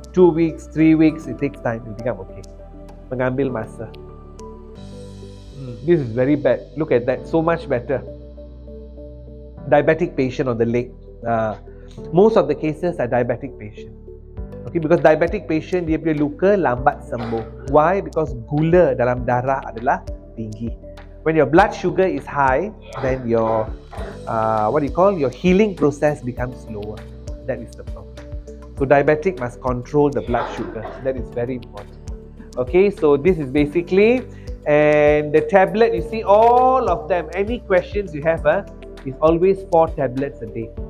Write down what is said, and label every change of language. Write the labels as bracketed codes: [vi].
[en] 2 weeks, 3 weeks, it takes time to become okay. [ms] Mengambil masa. [en] This is very bad. Look at that, so much better. Diabetic patient on the leg. Most of the cases are diabetic patient. Okay, because diabetic patient [ms] dia punya luka lambat sembuh. [en] Why? [ms] Because gula dalam darah adalah tinggi. [en] When your blood sugar is high, then your your healing process becomes slower. That is the problem. So diabetic must control the blood sugar. That is very important. Okay, so this is basically, and the tablet, you see all of them, any questions you have, is always 4 tablets a day.